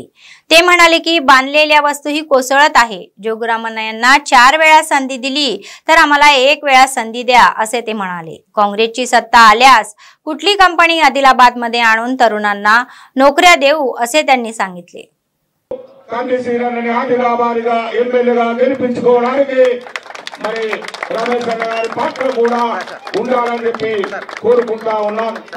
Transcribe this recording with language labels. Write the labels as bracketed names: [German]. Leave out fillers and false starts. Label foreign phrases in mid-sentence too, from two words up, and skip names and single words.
[Marathi] ते म्हणाले की बांधलेल्या वस्तूही कोसळत आहे। जोगुरामन यांना 4 वेळा संधी दिली तर आम्हाला 1 वेळा संधी द्या असे ते म्हणाले। काँग्रेसची सत्ता आल्यास कुठली कंपनी आदिलाबाद मध्ये आणून तरुणांना नोकऱ्या देऊ असे त्यांनी सांगितले। [Telugu] కంది శ్రీరన్నని ఆదిలాబాద్గా ఎమ్మెల్యేగా గెలిపించుకోవడానికి మరి రమేష్ అన్న గారి పాత్ర కూడా ఉండాలని చెప్పి కోరుకుంటా ఉన్నాం।